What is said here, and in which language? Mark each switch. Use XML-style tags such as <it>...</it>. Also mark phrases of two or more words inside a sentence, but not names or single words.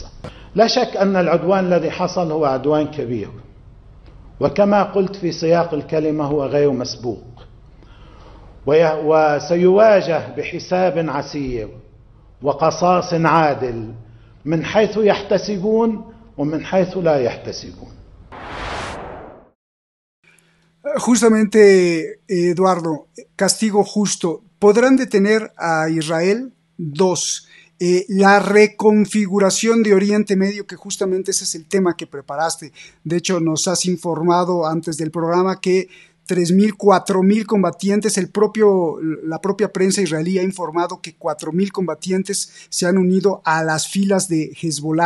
<ar>لا شك أن العدوان الذي حصل هو عدوان كبير، وكما قلت في سياق الكلمة هو غير مسبوق، وسيواجه بحساب عسير وقصاص عادل من حيث يحتسبون ومن حيث لا يحتسبون.</ar> <es>Justamente, Eduardo, castigo justo. ¿Podrán detener a Israel? Dos, la reconfiguración de Oriente Medio, que justamente ese es el tema que preparaste. De hecho, nos has informado antes del programa que 3.000, 4.000 combatientes, la propia prensa israelí ha informado que 4.000 combatientes se han unido a las filas de Hezbollah.</es>